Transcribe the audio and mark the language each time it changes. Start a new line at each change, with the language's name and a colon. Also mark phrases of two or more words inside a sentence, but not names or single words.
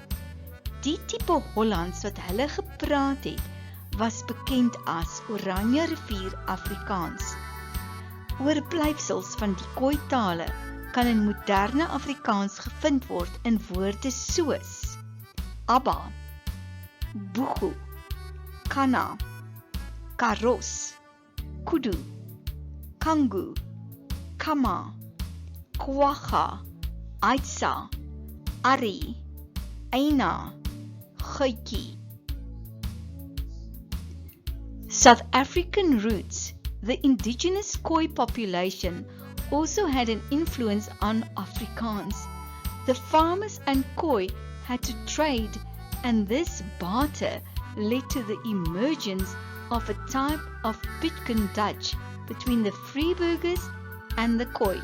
Afrikaans: Die tipe Hollands wat hulle gepraat het, was bekend as Oranje rivier Afrikaans. Oorblyfsels van die Khoi tale kan in moderne Afrikaans gevind word in woorde soos Abba, Bugu, Kana, Karos, Kudu, Kangu, Kama, Kwaga, Aitsa, Ari, Eina, Khoi.
English: South African roots. The indigenous Khoi population also had an influence on Afrikaans. The farmers and Khoi had to trade, and this barter led to the emergence of a type of Pitkin Dutch between the Freeburgers and the Khoi.